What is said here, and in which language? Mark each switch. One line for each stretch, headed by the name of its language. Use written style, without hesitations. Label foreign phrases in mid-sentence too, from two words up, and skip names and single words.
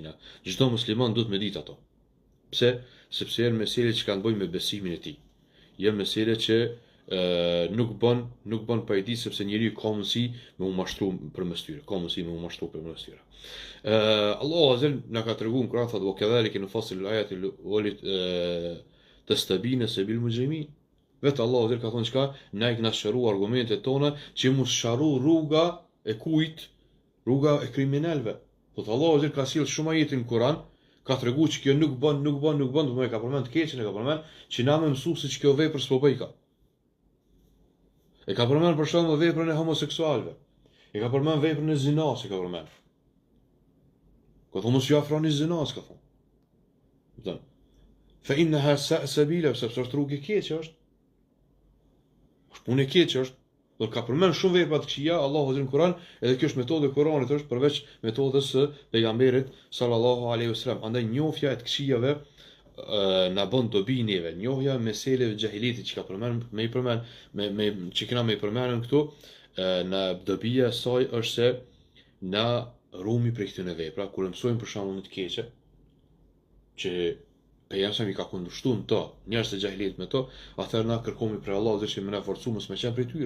Albanian: Çdo musliman duhet me ditë ato. Pse? Sepse janë mesele që kanë bëjnë me besimin e tij. Janë mesele që nuk bën pa e di sepse njeriu ka mundësi me u mashtru përmes tyre, ka mundësi me u mashtru përmes tyre. Allahu azza na ka treguar në Kur'an thotë
Arabic: وكذلك نفصل الآيات ولتستبين سبيل المجرمين.
Albanian: Vetë Allahu azza ka thonë çka, na i kena shëruar argumentet tona që mos sharru rruga e kujt, rruga e kriminalëve. Po Allahu azza ka sjell shumë ajete në Kur'an, ka treguar që kjo nuk bën, do të ka përmend të keqen, e ka përmend që na më mësu se kjo vepër s'po bëj ka. E ka përmend për shembull veprën e homoseksualëve. E ka përmend veprën e zinas, e ka përmend. Ka thonë mos ju afroni zinas, ka thonë. Kupton?
Arabic: فإنها سبيلا,
Albanian: sepse është rrugë e keqe është. Është punë e keqe është. Do ka përmend shumë vepra të këqija Allahu në Kur'an, edhe kjo është metodë e Kur'anit është përveç metodës së pejgamberit
Arabic: صلى الله عليه وسلم.
Albanian: Andaj njohja e të këqijave na bën dobi neve. Njohja meseleve xahilitit që ka përmend që kena me përmendën këtu, na dobia e saj është se na rumi prej këtyre vepra, kur mësojmë për shembull të keqe, që pejgamberi ka kundërshtuar to, njerëz të xahilit me to, atëherë na kërkojmë për Allah që më na forcu mos më qenë prej tyre.